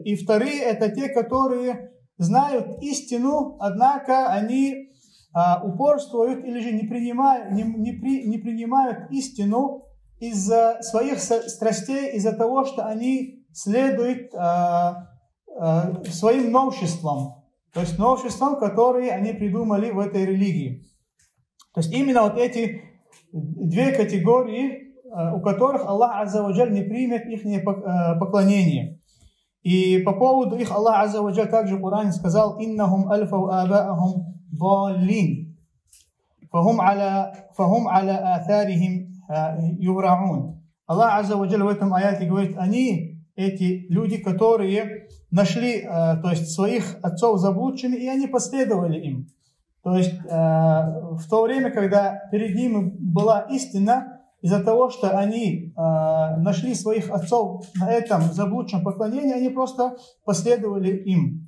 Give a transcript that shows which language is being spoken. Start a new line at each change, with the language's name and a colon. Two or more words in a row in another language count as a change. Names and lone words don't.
Russian: И вторые это те, которые знают истину, однако они упорствуют или же не принимают истину из-за своих страстей, из-за того, что они следуют своим новшествам, то есть новшествам, которые они придумали в этой религии. То есть именно вот эти 2 категории, у которых Аллах
Arabic: عز وجل
Russian: не примет их поклонение. И по поводу их Аллах
Arabic: عز وجل
Russian: также в Коране сказал:
Arabic: «إنهم ألفوا آباءهم ضالين فهم على آثارهم يهرعون».
Russian: Аллах
Arabic: عز وجل
Russian: в этом аяте говорит: они, эти люди, которые нашли, то есть своих отцов заблудшими, и они последовали им. То есть в то время, когда перед ними была истина, из-за того, что они нашли своих отцов на этом заблудшем поклонении, они просто последовали им.